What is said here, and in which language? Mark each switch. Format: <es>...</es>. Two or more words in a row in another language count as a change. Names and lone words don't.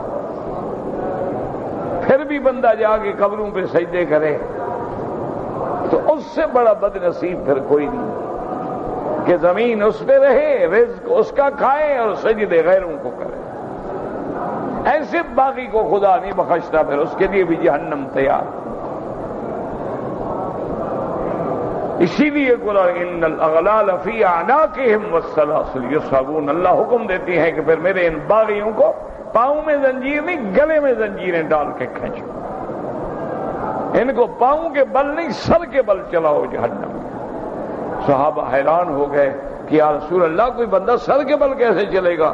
<ur>پھر بھی بندہ جا کے قبروں پہ سجدے کرے تو اس سے بڑا بد نصیب پھر کوئی نہیں کہ زمین اس پہ رہے، رزق اس کا کھائے اور سجدے غیروں کو کرے۔ ایسے باغی کو خدا نہیں بخشتا، پھر اس کے لیے بھی جہنم تیار۔ اسی لیے</ur> <ar>قرآن ان الاغلال فی اعناقہم والسلاسل یصحبون،</ar> <ur>اللہ حکم دیتی ہے کہ پھر میرے ان باغیوں کو پاؤں میں زنجیر نہیں، گلے میں زنجیریں ڈال کے کھینچو، ان کو پاؤں کے بل نہیں سر کے بل چلاؤ جہنم میں۔ صحابہ حیران ہو گئے کہ</ur> <ar>یا رسول اللہ</ar> <ur>کوئی بندہ سر کے بل کیسے چلے گا؟</ur>